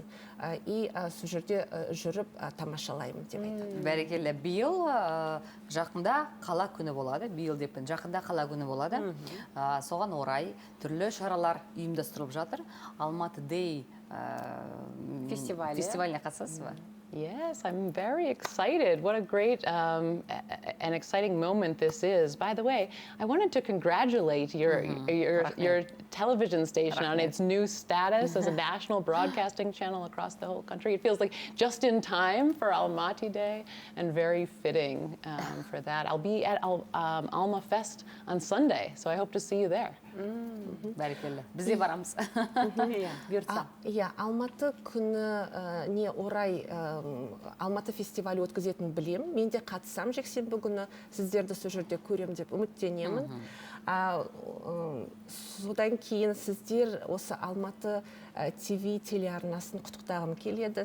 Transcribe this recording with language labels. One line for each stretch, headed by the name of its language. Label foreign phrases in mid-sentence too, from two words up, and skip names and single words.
Kazakh: И сол жерде жүріп тамашалаймын деп айтады. Бәрекелі, биыл жақында қала күні болады, биыл деппін, жақында қала күні болады. Соған орай түрлі шаралар ұйымдастырылып жатыр. Алматы Дэй фестиваліне қатысасыз ба?
English: Yes, I'm very excited. What a great and exciting moment this is. By the way, I wanted to congratulate your television station on its new status as a national broadcasting channel across the whole country. It feels like just in time for Almaty Day and very fitting for that. I'll be at Alma Fest on Sunday, so I hope to see you there.
Kazakh: Бәрекелді. Біз де барамыз. Бұйыртса. Иә, Алматы күніне орай Алматы фестивалі өткізетінін білем. Мен де қатысам жексенбі күні, сіздерді сол жерде көрем деп үміттенемін. Содан кейін сіздер осы Алматы ТВ телеарнасын құттықтағым келеді.